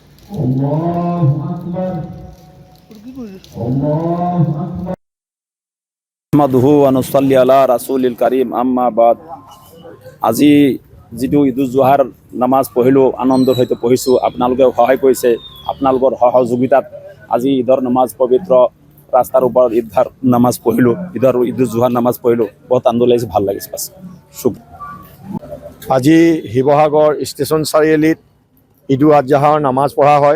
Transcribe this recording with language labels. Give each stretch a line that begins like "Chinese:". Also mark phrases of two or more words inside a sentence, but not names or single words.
Arabic: أحمده و نصلي على الرسول الكريم أما بعد.
Assamese: আজি যিটো ঈদুল জুহাৰ নামাজ পঢ়িলোঁ, আনন্দৰ সৈতে পঢ়িছোঁ। আপোনালোকে সহায় কৰিছে, আপোনালোকৰ সহযোগিতাত আজি ঈদৰ নামাজ পবিত্ৰ ৰাস্তাৰ ওপৰত ঈদৰ নামাজ পঢ়িলোঁ, ঈদুল জুহাৰ নামাজ পঢ়িলোঁ। বহুত আনন্দ লাগিছে, ভাল লাগিছে। বাছ আজি শিৱসাগৰ ষ্টেচন চাৰিআলিত ঈদুল আজহাৰ নামাজ পঢ়া হয়।